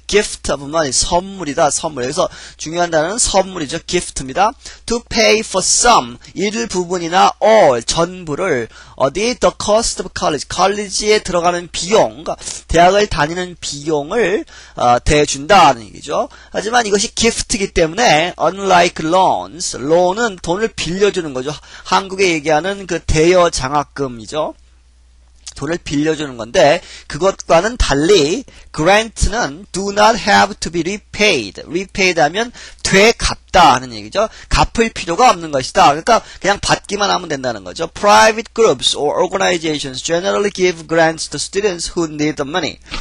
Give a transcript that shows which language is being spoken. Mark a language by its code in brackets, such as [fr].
[en] gift of money, [ko] 선물이다, 선물. 여기서 중요한 단어는 선물이죠. gift입니다. [en] to pay for some, [ko] 일부분이나 [en] all, [ko] 전부를 어디? [en] the cost of college, [ko] 컬리지에 들어가는 비용, 그러니까 대학을 다니는 비용을 대준다 하는 얘기죠. 하지만 이것이 gift이기 때문에 [en] unlike loans, [ko] loan은 돈을 빌려주는 거죠. 한국에 얘기하는 그 대여 장학금이죠. 돈을 빌려주는 건데 그것과는 달리 grant는 [en] do not have to be repaid. [ko] repaid 하면 되갚다 하는 얘기죠. 갚을 필요가 없는 것이다. 그러니까 그냥 받기만 하면 된다는 거죠. [en] Private groups or organizations generally give grants to students who need the money.